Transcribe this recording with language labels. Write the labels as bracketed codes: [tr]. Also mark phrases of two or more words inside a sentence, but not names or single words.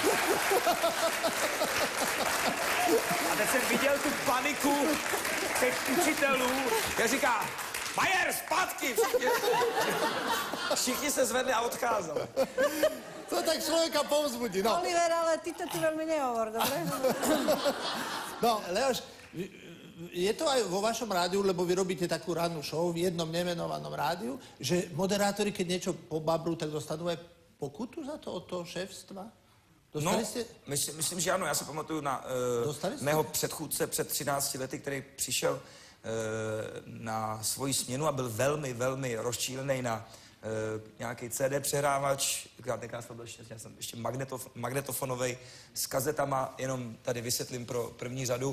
[cs] A teď jsem viděl tu paniku těch učitelů, jak říká, Majer, zpátky! Všichni se zvedli a odcházeli. To tak člověka povzbudí, no. [sk] Oliver, ale ty to veľmi nehovor, dobre? No, Leoš, je to aj vo vašom rádiu, lebo vy robíte takú rannú show v jednom nemenovanom rádiu, že moderátori, keď niečo pobabrú, tak dostanú aj pokutu za to od toho šéfstva? [cs] Dostali jste? Myslím, že ano. Já se pamatuju na mého předchůdce před 13 lety, který přišel na svoji směnu a byl velmi, velmi rozčílený na nějaký CD přehrávač, tenkrát to byl ještě magnetofonovej s kazetama, jenom tady vysvětlím pro první řadu.